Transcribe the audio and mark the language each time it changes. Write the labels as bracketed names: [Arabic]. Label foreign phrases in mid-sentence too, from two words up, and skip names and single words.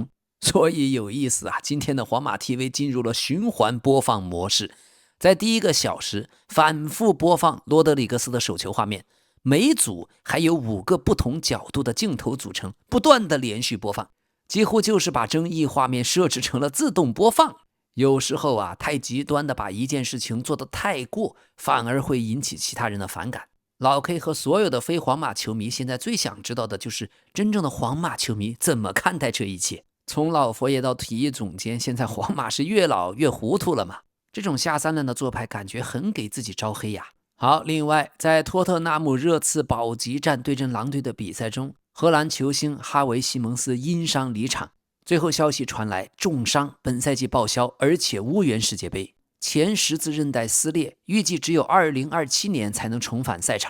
[Chinese] 所以有意思啊，今天的皇馬 TV 進入了循環播放模式，在第1個小時反覆播放羅德里格斯的手球畫面，每組還有5個不同角度的鏡頭組成，不斷的連續播放，幾乎就是把爭議畫面設置成了自動播放。有時候啊，太極端的把一件事情做得太過，反而會引起其他人的反感。老 K 和所有的非皇馬球迷现在最想知道的就是真正的皇馬球迷怎麼看待這一切。從老佛爺到體育總監，現在皇馬是越老越糊塗了嘛？這種下三濫的做派感覺很給自己招黑呀。好，另外在托特納姆熱刺保級戰對陣狼隊的比賽中，荷蘭球星哈維·西蒙斯因傷離場，最後消息傳來重傷，本賽季報銷，而且無緣世界杯，前十字韌帶撕裂，預計只有2027年才能重返賽場。